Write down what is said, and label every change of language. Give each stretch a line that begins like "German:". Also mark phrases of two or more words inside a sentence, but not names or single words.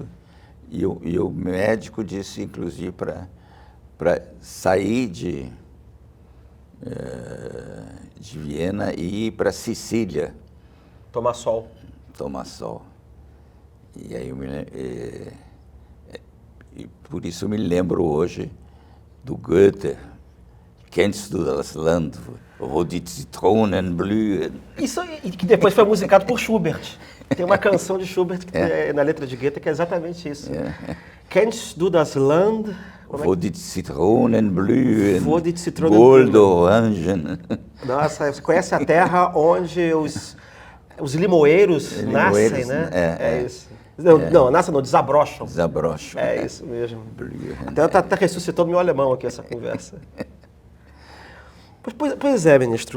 Portuguese: E o médico disse, inclusive, para sair de Viena e ir para Sicília. Tomar sol. Tomar sol. E aí e por isso eu me lembro hoje do Goethe.
German: Kennst du das Land, wo die Zitronen blühen?
Portuguese: Isso, e que depois foi musicado por Schubert. Tem uma canção de Schubert na letra de Goethe que é exatamente isso.
German: Kennst du das Land... Wo die Zitronen blühen, Wo die Zitronen Gold, blühen. Orangen.
Portuguese: Nossa, você conhece a terra onde os limoeiros nascem, né? É isso. Não, nascem não, desabrocham. Desabrocham. É isso mesmo.
German: Blühen.
Portuguese: Então tá ressuscitando meu alemão aqui essa conversa. Pois é, ministro.